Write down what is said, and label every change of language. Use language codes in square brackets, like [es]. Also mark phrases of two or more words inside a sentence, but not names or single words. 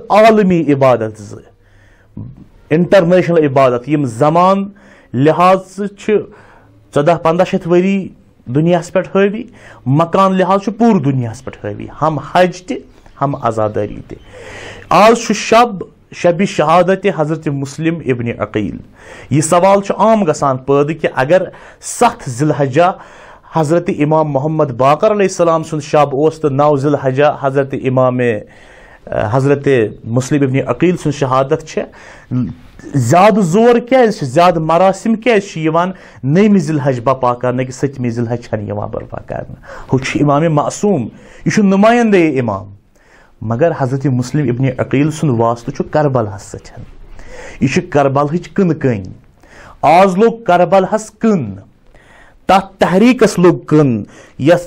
[ks] عالمی عبادت زٕ انٹرنیشنل عبادت یم زمان لحاظ چھِ 1400-1500 ؤری دُنیاہس پٮ۪ٹھ حٲوی مکان لحاظ چھُ پوٗرٕ دُنیاہس پٮ۪ٹھ حٲوی ہم حج تہِ ہم عزادٲری تہِ آز چھُ شبِ شہادت حضرت مسلم ابن عقیل یہ سوال چھُ عام گژھان پٲدٕ کہِ اگر 7 ذی الحجہ حضرت امام محمد باقر [ar] علیہ السلام [ks] سُنٛد شب اوس تہٕ 9 ذی الحجہ حضرت مسلم ابن عقیل سٕنٛز شہادت چھےٚ زیادٕ زور کیازِ چھِ زیادٕ مراسم کیازِ چھِ یِوان 9 ذی الحج بپا کرنہٕ کہِ 7 ذی الحج چھنہٕ یِوان برپا کرنہٕ ہُہ چھُ امام معصوٗم یہِ چھُ نُمایندے امام مگر حضرت مسلم ابن عقیل سُنٛد واسطہٕ چھُ کربلہس سۭتۍ یہِ چھُ کربلہٕچ کٕنہٕ کٔنۍ آز لوٚگ کربلہس کٕن تتھ تحریٖکس لوٚگ کٕن یتھ